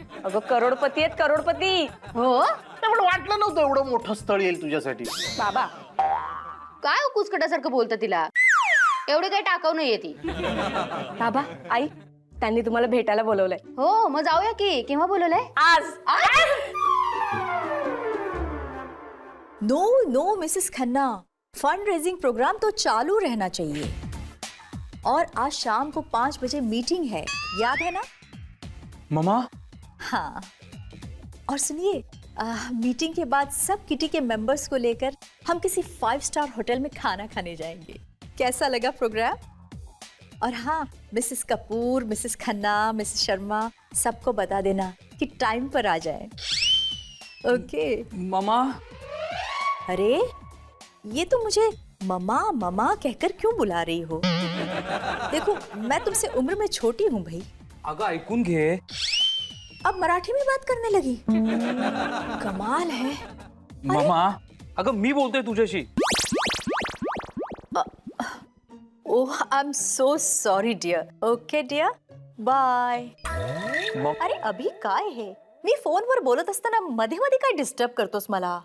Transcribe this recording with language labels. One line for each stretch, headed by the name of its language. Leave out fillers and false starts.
Marathi: अगं करोडपती आहेत, करोडपती. हो. पण वाटलं नव्हतं एवढं मोठं स्थळ येईल तुझ्यासाठी. बाबा, काय कुचकटासारखं बोलतं तिला. एवढी काही टाकाऊ नाहीये ती. बाबा, आई, त्यांनी तुम्हाला भेटायला बोलवलंय. हो, मग जाऊया की. केव्हा बोलवलंय? आज.
Hindi: No no Mrs Khanna, fund raising programme तो चालू रहना चाहिए. और आज शाम को 5 बजे मीटिंग है, याद है ना? मामा, हाँ. और सुनिए, मीटिंग के बाद सब किटी के मेंबर्स को लेकर हम किसी 5 स्टार होटल में खाना खाने जाएंगे. कैसा लगा प्रोग्राम? और हाँ, Mrs Kapoor, Mrs Khanna, Mrs Sharma, सबको बता देना कि टाइम पर आ जाए. ओके मामा अरे ये तो मुझे ममा ममा कहकर क्यों बुला रही हो? देखो मैं तुमसे उम्र में छोटी हूँ भाई।
Marathi: अगं ऐकून घे.
Hindi: अब मराठी में बात करने लगी. कमाल है.
Marathi: मामा अगं मी बोलतोय तुझ्याशी.
English: Oh I am so sorry dear. Okay dear bye.
Marathi: अरे अभि काय हे? मी फोनवर बोलत असताना मध्ये मध्ये काय डिस्टर्ब करतोस मला?